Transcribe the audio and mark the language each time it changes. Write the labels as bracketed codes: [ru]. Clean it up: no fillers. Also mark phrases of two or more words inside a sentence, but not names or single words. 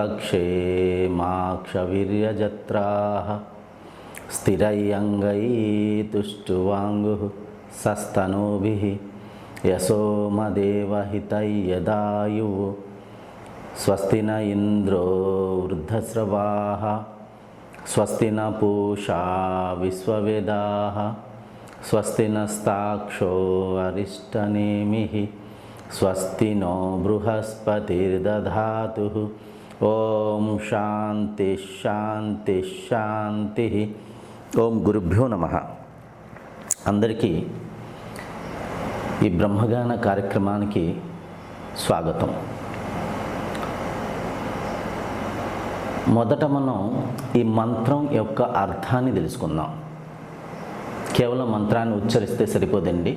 [sa] पक्षेमाक्षवीर्यजत्राः स्थिरैरङ्गैस्तुष्टुवाङ्गुः सस्तनूभिः यशोमदेवहितैयदायुः स्वस्ति न इन्द्रो वृद्धस्रवाः स्वस्ति न पूषा विश्ववेदाः स्वस्ति नस्ताक्षो अरिष्टनेमिः स्वस्ति नो बृहस्पतिर्दधातु। ओम शांति शांति शांति। ओम गुरुभ्यो नमः। [te] अंदरिकी ఈ బ్రహ్మగాన కార్యక్రమానికి స్వాగతం. మొదట మనం ఈ మంత్రం యొక్క అర్థాన్ని తెలుసుకుందాం. కేవలం మంత్రాన్ని ఉచ్చరిస్తే సరిపోదండి.